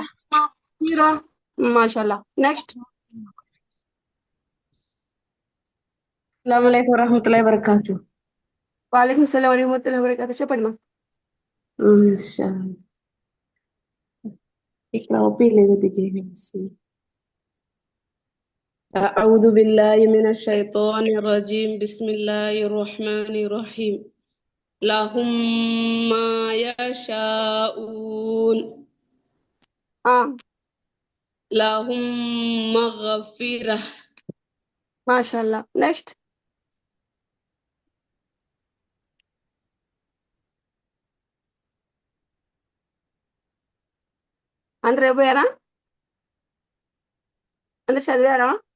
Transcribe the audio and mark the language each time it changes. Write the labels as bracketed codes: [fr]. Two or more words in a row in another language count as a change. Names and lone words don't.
[ar] مغفرة. ما شاء الله. నెక్స్ట్. السلام عليكم ورحمة الله وبركاته. وعليكم السلام ورحمة الله وبركاته. [te] చెప్పండి మా. ఇక్కడ ఓపిలేదు దిగేసి. [ar] أعوذ بالله من الشيطان الرجيم بسم الله الرحمن الرحيم لهم ما يشاءون لهم مغفرة. [te] మాషాల్లా. నెక్స్ట్. అందరు అయిపోయారా? అందరు చదివారా?